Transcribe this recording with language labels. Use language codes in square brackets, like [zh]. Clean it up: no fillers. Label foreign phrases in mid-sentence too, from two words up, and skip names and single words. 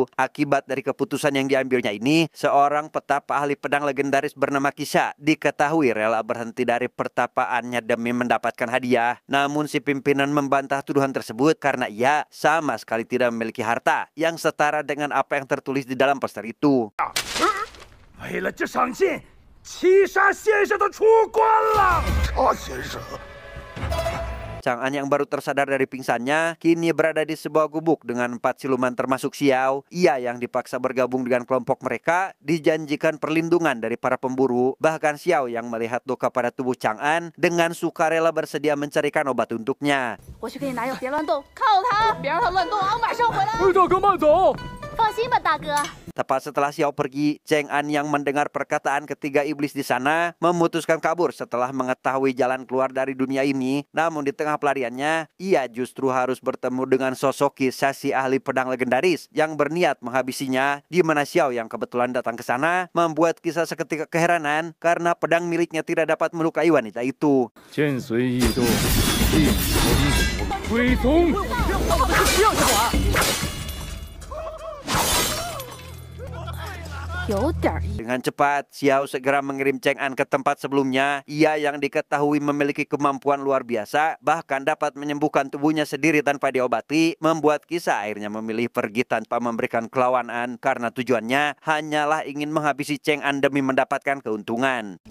[id] Akibat dari keputusan yang diambilnya ini, seorang petapa ahli pedang legendaris bernama Kisha diketahui rela berhenti dari pertapaannya demi mendapatkan hadiah. Namun si pimpinan membantah tuduhan tersebut karena ia sama sekali tidak memiliki harta yang setara dengan apa yang tertulis di dalam poster itu. [zh] 为了这场剑，七杀先生都出关了。查先生。 [id] Chang'an yang baru tersadar dari pingsannya kini berada di sebuah gubuk dengan 4 siluman termasuk Xiao. Ia yang dipaksa bergabung dengan kelompok mereka dijanjikan perlindungan dari para pemburu. Bahkan Xiao yang melihat luka pada tubuh Chang'an dengan sukarela bersedia mencarikan obat untuknya. [zh] 我去给你拿药，别乱动，靠他，别让他乱动啊！我马上回来。大哥慢走。放心吧，大哥。 [id] Tepat setelah Xiao pergi, Chang'an yang mendengar perkataan ketiga iblis di sana memutuskan kabur setelah mengetahui jalan keluar dari dunia ini. Namun di tengah pelariannya, ia justru harus bertemu dengan sosok Kisha si ahli pedang legendaris yang berniat menghabisinya. Di mana Xiao yang kebetulan datang ke sana membuat Kisha seketika keheranan karena pedang miliknya tidak dapat melukai wanita itu. [zh] 剑随意动，一从归从。不要这种啊！ [id] Dengan cepat, Xiao segera mengirim Chang'an ke tempat sebelumnya. Ia yang diketahui memiliki kemampuan luar biasa, bahkan dapat menyembuhkan tubuhnya sendiri tanpa diobati, membuat Kisha akhirnya memilih pergi tanpa memberikan perlawanan karena tujuannya hanyalah ingin menghabisi Chang'an demi mendapatkan keuntungan.